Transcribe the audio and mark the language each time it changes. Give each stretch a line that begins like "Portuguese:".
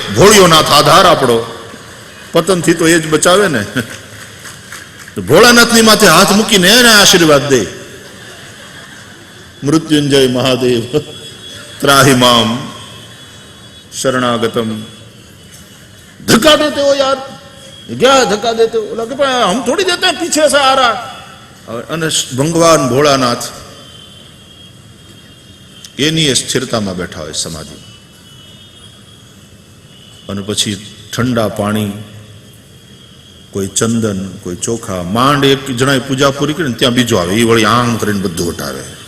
Gujarati: ભોળિયો નાથ આધાર આપણો, પતનથી તો એ જ બચાવે ને. ભોળાનાથની માથે હાથ મૂકીને એને આશીર્વાદ દે.
Sanskrit: મૃત્યુંજય મહાદેવ ત્રાહિ મામ શરણાગતમ.
Hindi: धक्का देते हो यार, क्या धक्का देते हो? बोला कि हम थोड़ी देते हैं, पीछे से आ रहा.
Gujarati: અને ભગવાન ભોળાનાથ એની એ સ્થિરતામાં બેઠા હોય સમાધિ. અને પછી ઠંડા પાણી, કોઈ ચંદન, કોઈ ચોખા, માંડ એક જણાએ પૂજા પૂરી કરીને ત્યાં બીજો આવે, એ વળી આમ કરીને બધું હટાવે.